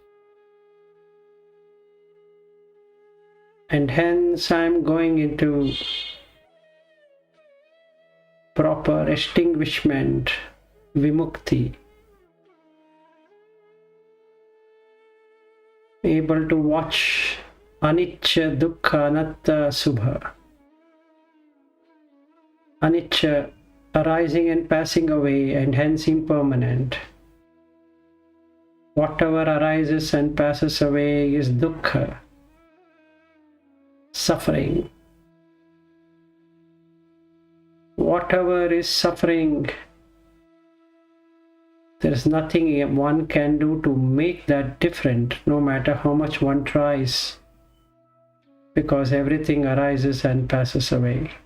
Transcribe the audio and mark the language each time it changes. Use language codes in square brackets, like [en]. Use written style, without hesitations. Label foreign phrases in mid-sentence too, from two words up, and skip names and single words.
[en] And hence I am going into proper extinguishment, vimukti. Able to watch [pi] anicca, dukkha, anatta, subha. [en] Anicca, arising and passing away, and hence impermanent. Whatever arises and passes away is dukkha, suffering. Whatever is suffering, there is nothing one can do to make that different, no matter how much one tries, because everything arises and passes away.